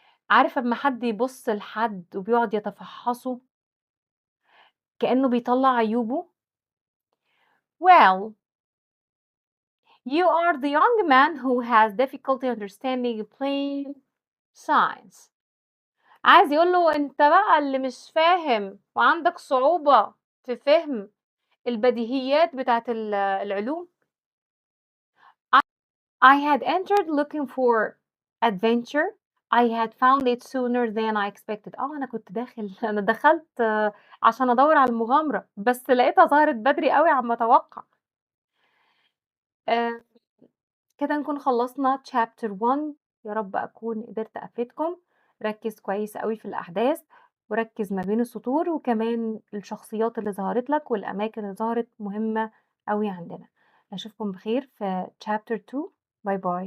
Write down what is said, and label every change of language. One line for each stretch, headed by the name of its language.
Arabic: عارف أمّا حد يبُص لحد وبيقعد يتفحّصه كإنه بيطلّع عيوبه؟
English: Well, you are the young man who has difficulty understanding plain signs.
Arabic: عايز يقول له أنت بقى اللي مش فاهم وعندك صعوبة في فهم البديهيات بتاعة العلوم.
English: I had entered looking for adventure. I had found it sooner than I expected.
Arabic: أنا كنت أنا دخلت عشان أدوّر على المغامرة، بس لقيتها ظهرت بدري أوي عما أتوقع. آآ كده نكون خلّصنا chapter 1. يا رب أكون قدرت أفيدكم. ركّز كويس أوي في الأحداث، وركّز ما بين السطور، وكمان الشخصيات اللي ظهرت لك والأماكن اللي ظهرت مهمة أوي عندنا. أشوفكم بخير في chapter 2. باي باي.